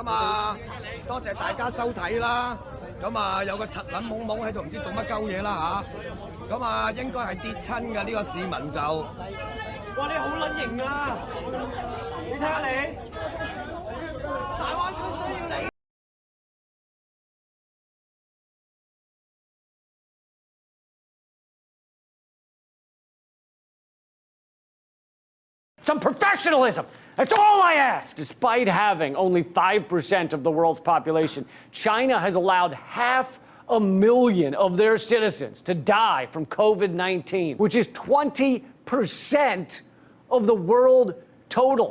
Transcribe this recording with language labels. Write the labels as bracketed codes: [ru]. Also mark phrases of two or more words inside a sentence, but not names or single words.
[yue] 咁啊，多謝大家收睇啦。咁啊，有個柒撚懵懵喺度，唔知做乜鳩嘢啦嚇。咁啊，應該係跌親嘅呢個市民就。哇！你好撚型啊！你睇下你，大灣區需要你。 [en] Some professionalism. That's all I ask. Despite having only 5% of the world's population, China has allowed 500,000 of their citizens to die from COVID-19, which is 20% of the world total.